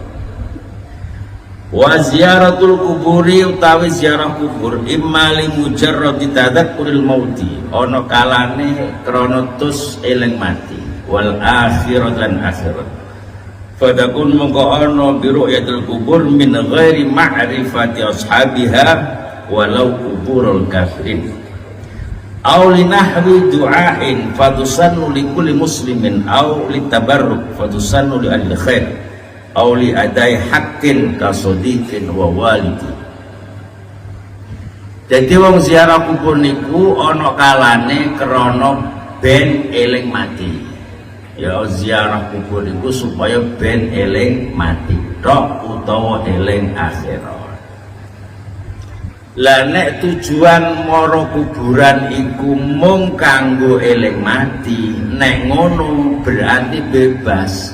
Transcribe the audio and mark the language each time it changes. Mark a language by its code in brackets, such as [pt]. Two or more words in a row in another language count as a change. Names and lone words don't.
[ar] وزيارة القبور [jv] utawi ziarah kubur [ar] إما لمجرد تذكر الموت, [jv] ana kalane krana tus eling mati, [ar] والآخرة [jv] lan akhirat. [ar] فذاك [jv] mongko ana [ar] برؤية القبور من غير معرفة أصحابها ولو قبور الكافرين. أو لنحو دعاء فيسن لكل مسلم، أو لتبرك فيسن لأهل خير، أو لأداء حق كصديق ووالد. [jv] Jadi wong ziarah kubur niku ana kalane krana ben eling mati. Ya ziarah kubur niku supaya ben eling mati tok utawa eling akhirat. Lah nek tujuan mara kuburan iku mung kanggo eling mati, nek ngono berarti bebas.